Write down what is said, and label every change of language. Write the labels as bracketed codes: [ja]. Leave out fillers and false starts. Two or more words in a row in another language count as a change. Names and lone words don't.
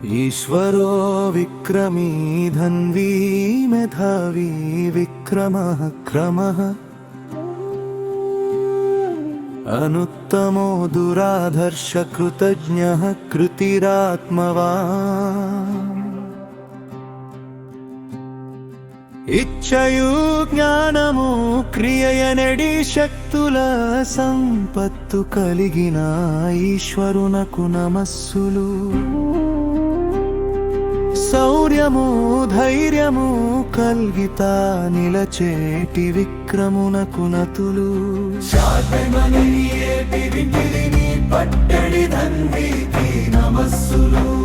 [sa] ईश्वरो विक्रमी धन्वी मेधावी विक्रमः क्रमः अनुत्तमो दुराधर्ष कृतज्ञः कृतिरात्मवान् [te] ఇచ్చయు జ్ఞానము క్రియయనడి శక్తుల సంపత్తు కలిగిన ఈశ్వరునకు నమస్సులు శౌర్యము ధైర్యము కల్గిత నిలచేటి విక్రమునకు నతులు పట్టడి ధన్వీకి నమస్సులు